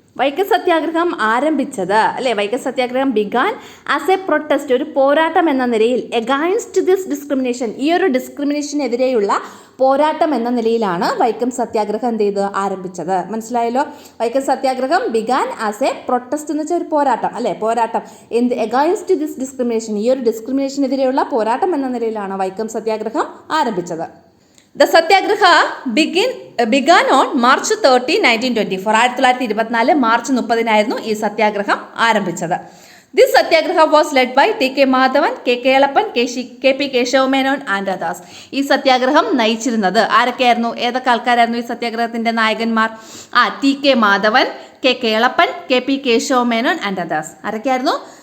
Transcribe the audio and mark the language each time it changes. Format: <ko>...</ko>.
<ml>വൈക്കം സത്യാഗ്രഹം ആരംഭിച്ചത് അല്ലെ, വൈക്കം സത്യാഗ്രഹം ബിഗാൻ ആസ് എ പ്രൊട്ടസ്റ്റ്, ഒരു പോരാട്ടം എന്ന നിലയിൽ, എഗൈൻസ്റ്റ് ദിസ് ഡിസ്ക്രിമിനേഷൻ, ഈ ഒരു ഡിസ്ക്രിമിനേഷനെതിരെയുള്ള പോരാട്ടം എന്ന നിലയിലാണ് വൈക്കം സത്യാഗ്രഹം ആരംഭിച്ചത്. മനസ്സിലായല്ലോ. വൈക്കം സത്യാഗ്രഹം ബിഗാൻ ആസ് എ പ്രൊട്ടസ്റ്റ് എന്ന് വെച്ചാൽ ഒരു പോരാട്ടം അല്ലെ, പോരാട്ടം എഗൈൻസ്റ്റ് ദിസ് ഡിസ്ക്രിമിനേഷൻ, ഈ ഒരു ഡിസ്ക്രിമിനേഷനെതിരെയുള്ള പോരാട്ടം എന്ന നിലയിലാണ് വൈക്കം സത്യാഗ്രഹം ആരംഭിച്ചത്.</ml> <en>The Satyagraha began on March 30, 1924.</en> <ml>1924 March 30 ഈ സത്യാഗ്രഹം ആരംഭിച്ചത്.</ml> <en>This satyagraha was led by T K Madhavan, K Kelappan, K P Kesava Menon and others.</en> <ml>ഈ സത്യാഗ്രഹം നയിച്ചിരുന്നത് ആരൊക്കെയായിരുന്നു? ഏതൊക്കെ ആൾക്കാരായിരുന്നു ഈ സത്യാഗ്രഹത്തിന്റെ നായകന്മാർ? T K Madhavan, K Kelappan, K P Kesava Menon</ml> <en>And others.</en> <ml>ആരൊക്കെയായിരുന്നു?</ml>